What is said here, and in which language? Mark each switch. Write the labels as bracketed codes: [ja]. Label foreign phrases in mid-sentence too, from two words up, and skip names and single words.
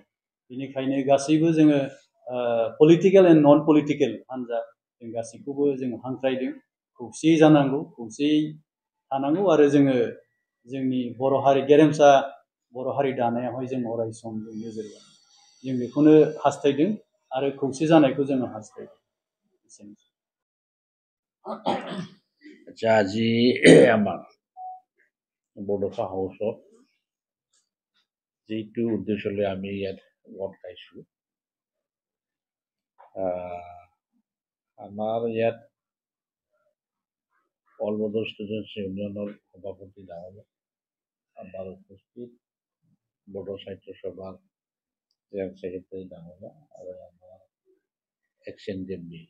[brx] बेनिखायनो गासैबो जोङो पलिटिकेल एन्ड नन पलिटिकेल हान्जा जों गासैखौबो जों हांख्रायदों, खौसेयै जानांगौ, खौसेयै थानांगौ आरो जोङो जोंनि बर' हारि गेरेमसा बर' हारि दानायावहाय जों अराय सम जों नोजोर बोदों। जों बेखौनो हास्थायदों आरो खौसे जानायखौ जोङो हास्थायदों। [as] আচ্ছা, আজি আমাৰ বডোফা হাউচত যিটো উদ্দেশ্যলৈ আমি ইয়াত গোট খাইছোঁ, আমাৰ ইয়াত অল বডো ষ্টুডেণ্টছ ইউনিয়নৰ সভাপতি ডাঙৰীয়া, আমাৰ উপস্থিত বড়ো সাহিত্য সভাৰ জেনেৰেল ছেক্ৰেটাৰী ডাঙৰীয়া আৰু আমাৰ XNDB